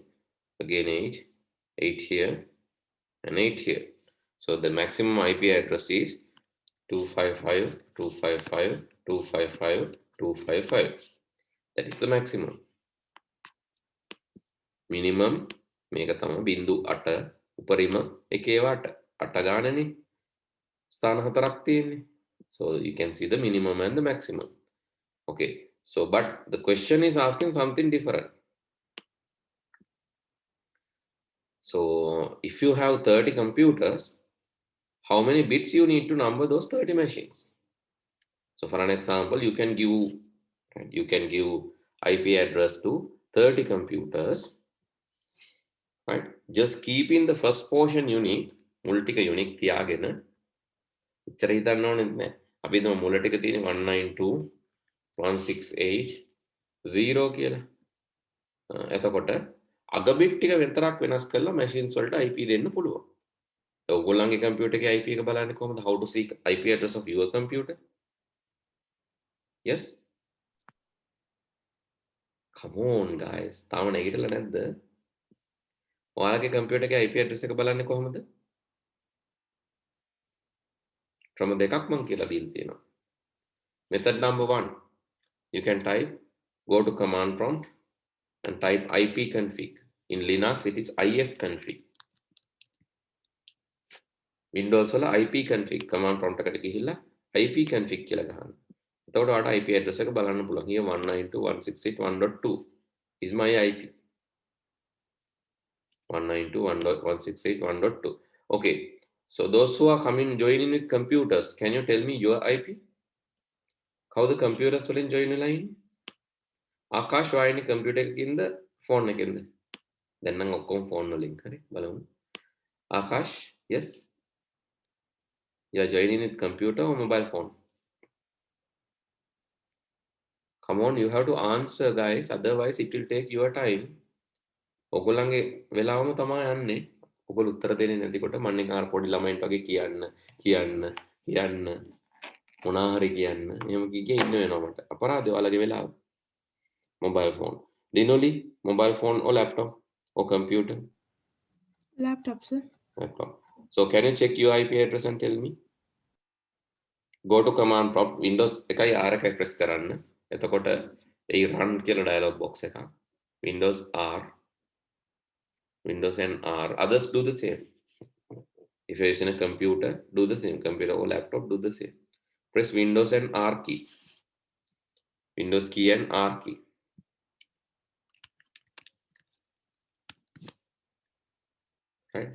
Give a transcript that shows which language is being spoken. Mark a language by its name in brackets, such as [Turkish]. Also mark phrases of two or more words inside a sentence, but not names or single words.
[English] Again 8. 8 here and 8 here. So the maximum IP address is 255.255.255.255. That is the maximum. Minimum [Sinhala] මේක තමයි බිංදු 8 උපරිම එකේව 8 8 ගානනේ ස්ථාන හතරක් තියෙන්නේ. [English] So you can see the minimum and the maximum. Okay, so but the question is asking something different. So if you have 30 computers, how many bits you need to number those 30 machines? So for an example, you can give IP address to 30 computers, right? Just keeping the first portion unique, [Sinhala] මුල් ටික unique තියාගෙන ඉතර හිතන්න ඕනෙත් නෑ. අපි හිතමු මුල ටික තියෙන්නේ 192.168.0 කියලා. එතකොට අග බිට් ටික විතරක් වෙනස් කරලා machines වලට IP දෙන්න පුළුවන්. ඔයගොල්ලන්ගේ computer එකේ IP එක බලන්නේ කොහොමද? [English] How to see IP address of your computer? Yes? Come on guys. [Sinhala] තාම නැගිටලා නැද්ද? ඔයාලගේ computer එකේ [English] IP address [Sinhala] එක බලන්නේ කොහොමද? ක්‍රම දෙකක් මම කියලා දීලා තියෙනවා. [English] Method number 1. You can go to command prompt and type ipconfig. In Linux it is ifconfig. Windows වල ipconfig command prompt [Sinhala] එකට ගිහිල්ලා ipconfig කියලා ගහන්න. එතකොට ඔයාලට [English] IP address [Sinhala] එක බලන්න පුළුවන්. [English] Here 192.168.1.2 is my IP. 192.168.1.2. Okay, so those who are joining with computers, can you tell me your IP? How the computers will join the line? [Sinhala] Akash වයිනි computer එකකින්ද phone එකකින්ද? දැන් නම් ඔක්කොම phone වලින් හරි බලමු. [English] Akash, yes? You are joining with computer or mobile phone? Come on, you have to answer guys, otherwise it will take your time. [Sinhala] ඔගොල්ලන්ගේ වෙලාවම තමයි යන්නේ. ඔගොල්ලෝ උත්තර දෙන්නේ නැතිකොට මම නිකන් අර පොඩි ළමයින්ට වගේ කියන්න මොනා හරි කියන්න. එහෙම කිය ඉන්න වෙනවා මට. අපරාධය ඔයාලගේ වෙලාව. [English] Mobile phone. Dinoli, mobile phone or laptop or computer? Laptop, sir. Laptop. So can you check your IP address and tell me? Go to command prompt. Windows [Sinhala] එකයි R එකයි press කරන්න. එතකොට ඒ run කියලා [English] dialog box [Sinhala] එකක්. [English] Windows R. Windows and R. Others do the same. If you're using a computer, do the same. Computer or laptop, do the same. Press Windows and R key. Windows key and R key. Right?